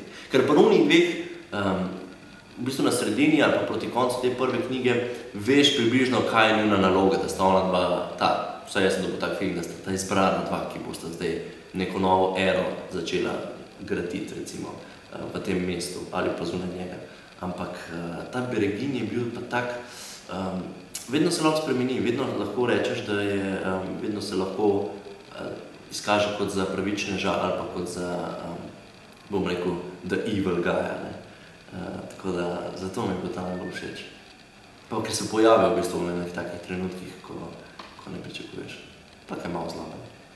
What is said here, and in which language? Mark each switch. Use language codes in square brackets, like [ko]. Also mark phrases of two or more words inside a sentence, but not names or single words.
[sl] Ker pa onih dveh, v bistvu na sredini ali pa proti koncu te prve knjige, veš približno, kaj je njuna naloga, da sta ona dva, vsaj jaz sem dobil tak feeling, da sta ta izbrana dva, ki bosta zdaj neko novo ero začela graditi, recimo, v tem mestu ali pa zunaj njega. Ampak ta Beregin je bil pa tak, vedno se lahko spremeni, vedno lahko rečeš, da je, vedno se lahko izkaže kot za pravičneža ali pa kot za, bom rekel, [en] the evil guy, [sl] ne. Tako da, zato mi je bil ta najbolj všeč. Pa ker se pojavijo v bistvu v nekih takih trenutkih, ko ne pričakuješ. Pa kaj malo zlaben.